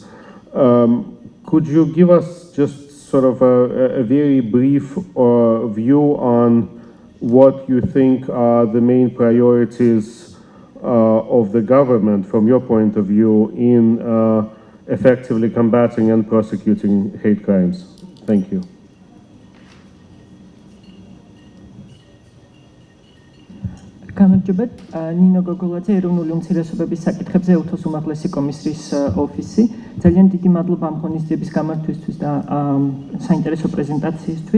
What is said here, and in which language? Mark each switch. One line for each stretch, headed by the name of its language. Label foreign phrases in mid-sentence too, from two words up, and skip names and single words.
English: Could you give us just sort of a very brief view on what you think are the main priorities of the government from your point of view in effectively combating and prosecuting hate crimes? Thank you.
Georgian: გამარჯობათ, ნინო გოგოლაძე, ეროვნული უმცირესობების საკითხებზე უთოს უმაღლესი კომისრის ოფისი. ძალიან დიდი მადლობა ამ ღონისძიების გამართვისთვის და საინტერესო პრეზენტაციისთვის.